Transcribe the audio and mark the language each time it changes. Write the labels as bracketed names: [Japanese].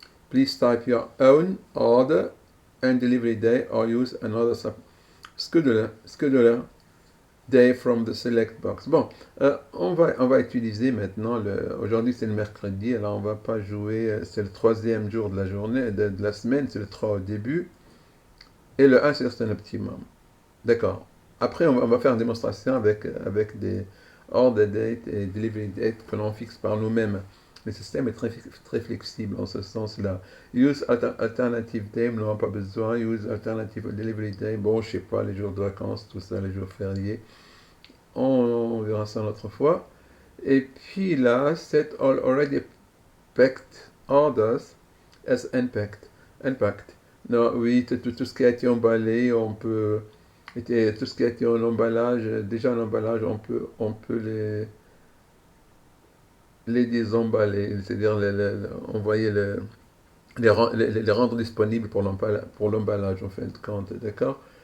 [English] Please type your own order and delivery day or use another scheduler day from the select box. [French] Bon, on va utiliser maintenant aujourd'hui c'est le mercredi, alors on va pas jouer, c'est le troisième jour de la journée, de la semaine, c'est le 3 au début, et le 1 c'est un optimum. D'accord. Après, on va faire une démonstration avec des order date et delivery date que l'on fixe par nous-mêmes. Le système est très flexible en ce sens-là. Use alternative day, nous n'avons pas besoin. Use alternative delivery day, bon, je sais pas, les jours de vacances, tout ça, les jours fériés. On verra ça une autre fois. Et puis là, set all already packed orders as unpacked. Non, oui, tout ce qui a été emballé, on peut. Et tout ce qui a été en emballage, déjà en emballage, on peut les désemballer, c'est-à-dire envoyer les rendre disponibles pour l'emballage, en fin de compte, d'accord?